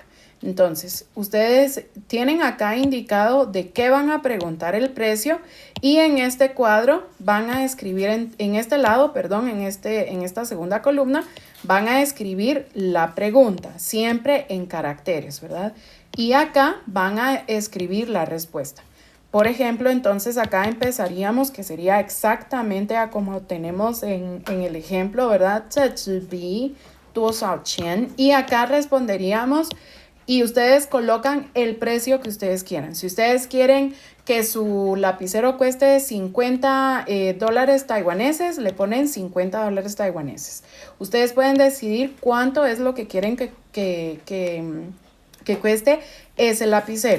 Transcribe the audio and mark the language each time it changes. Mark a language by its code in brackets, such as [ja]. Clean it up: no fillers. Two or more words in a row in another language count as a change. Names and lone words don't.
[es] Entonces, ustedes tienen acá indicado de qué van a preguntar el precio y en este cuadro van a escribir, en este lado, perdón, en esta segunda columna, van a escribir la pregunta, siempre en caracteres, ¿verdad? Y acá van a escribir la respuesta. Por ejemplo, entonces acá empezaríamos, que sería exactamente a como tenemos en el ejemplo, ¿verdad? [zh] 这支笔多少钱? [es] Y acá responderíamos y ustedes colocan el precio que ustedes quieran. Si ustedes quieren que su lapicero cueste 50 dólares taiwaneses, le ponen 50 dólares taiwaneses. Ustedes pueden decidir cuánto es lo que quieren que cueste ese lapicero.